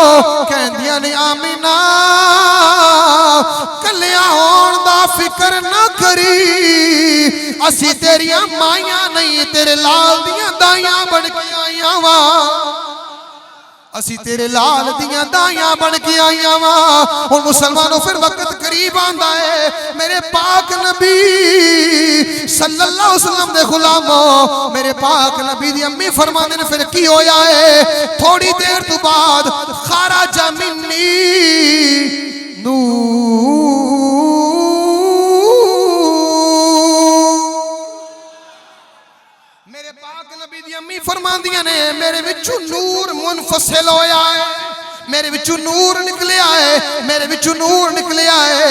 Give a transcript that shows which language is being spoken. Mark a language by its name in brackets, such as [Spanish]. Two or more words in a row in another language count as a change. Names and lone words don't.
[Punjabi] کہندیاں نے آمنہ کلیاں ہون دا فکر نہ کریں، اسی تیریاں مائیاں نہیں، تیرے لال دیاں دائیاں بن کے آئیاں واں، اسی تیرے لال دیاں دائیاں بن کے آئیاں واں. ہن مسلمانو پھر وقت قریب آندا ہے، میرے پاک نبی [Arabic] صلى الله عليه وسلم [Punjabi] دے غلامو، میرے پاک نبی دی امی فرماندے نے پھر کی ہویا ہے? تھوڑی دیر تو بعد [Arabic] خرج مني [Punjabi] میرے پاک نبی دی امی فرماندیاں نے میرے وچوں نور منفصل ہویا ہے، میرے وچوں نور نکلیا ہے، میرے وچوں نور نکلیا ہے.